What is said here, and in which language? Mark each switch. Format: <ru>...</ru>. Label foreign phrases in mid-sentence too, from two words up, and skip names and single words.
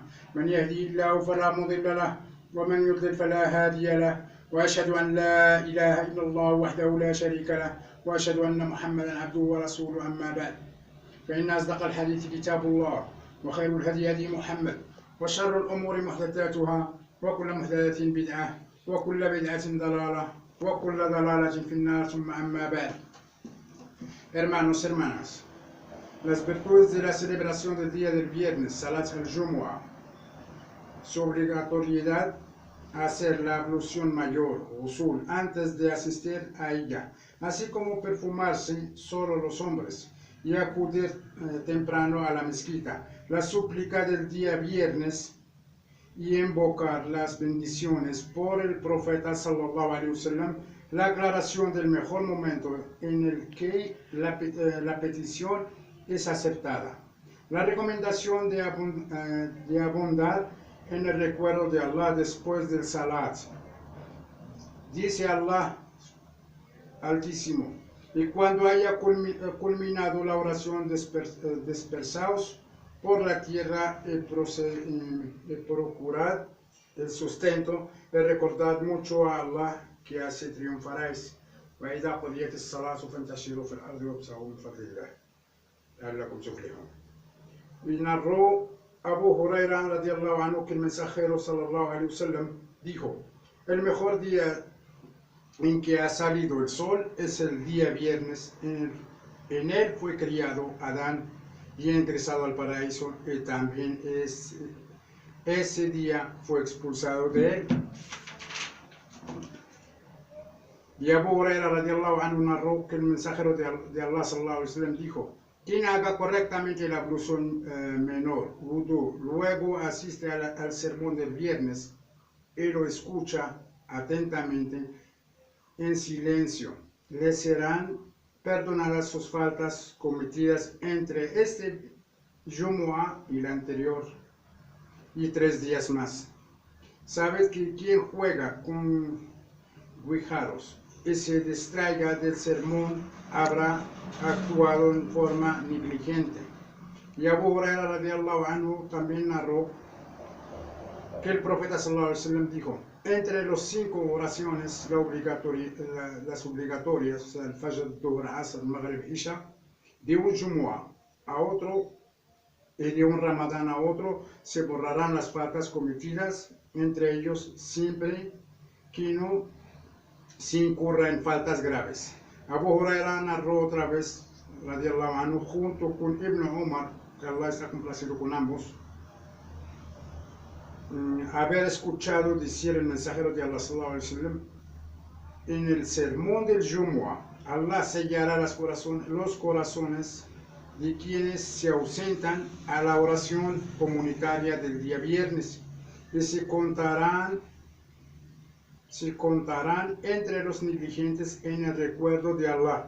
<ar>من يهدي الله فلا مضل له ومن يضلل فلا هادي له، وأشهد أن لا إله إلا الله وحده لا شريك له، وأشهد أن محمدا عبده ورسوله. أما بعد، فإن أصدق الحديث كتاب الله، وخير الهدي هدي محمد، وشر الأمور محدثاتها، وكل محدثة بدعة، وكل بدعة ضلالة، وكل ضلالة في النار. ثم أما بعد.</ar> <es>Hermanos, hermanas, las virtudes de la celebración del día del viernes,</es> <ar>صلاة الجمعة,</ar> <es>su obligatoriedad a hacer la ablución mayor, usul, antes de asistir a ella, así como perfumarse solo los hombres y acudir temprano a la mezquita, la súplica del día viernes y invocar las bendiciones por el profeta</es> <ar>صلى الله عليه وسلم,</ar> <es>la aclaración del mejor momento en el que la petición es aceptada, la recomendación de abundar en el recuerdo de Allah después del salat. Dice Allah Altísimo: y cuando haya culminado la oración, dispersaos por la tierra y procurad el sustento, y recordad mucho a Allah, que así triunfaréis.</es> <ar>وإذا قضيت الصلاة فانتشروا في الأرض وابتغوا من فضل الله لعلكم تفلحون.</ar> <es>Y narró Abu Huraira</es> <ar>رضي الله عنه</ar> <es>que el mensajero</es> <ar>صلى الله عليه وسلم</ar> <es>dijo: el mejor día en que ha salido el sol es el día viernes. En él fue criado Adán y ingresado al paraíso, y también ese día fue expulsado de él. Y Abu Huraira</es> <ar>رضي الله عنه</ar> <es>narró que el mensajero de Allah</es> <ar>صلى الله عليه وسلم</ar> <es>dijo: quien haga correctamente la ablución menor, wudu, luego asiste al sermón del viernes y lo escucha atentamente en silencio, le serán perdonadas sus faltas cometidas entre este Jumu'ah y el anterior, y 3 días más. Sabes que quien juega con guijarros y se distraiga del sermón habrá actuado en forma negligente. Y Abu Huraira</es> <ar>رضي الله عنه</ar> <es>también narró que el profeta</es> <ar>صلى الله عليه وسلم</ar> <es>dijo: entre los 5 oraciones, las obligatorias, o sea, el Fajr, Dhuhr, Asr, Maghrib, Isha, de un Jumu'ah a otro y de un Ramadán a otro, se borrarán las faltas cometidas entre ellos, siempre que no se incurra en faltas graves. Abu Huraira narró otra vez,</es> <ar>رضي الله عنه,</ar> <es>junto con Ibn Umar, que Allah está complacido con ambos, haber escuchado decir el mensajero de Allah</es> <ar>صلى الله عليه وسلم:</ar> <es>en el sermón del Jumu'ah, Allah sellará los corazones de quienes se ausentan a la oración comunitaria del día viernes, y se contarán entre los negligentes en el recuerdo de Allah.</es>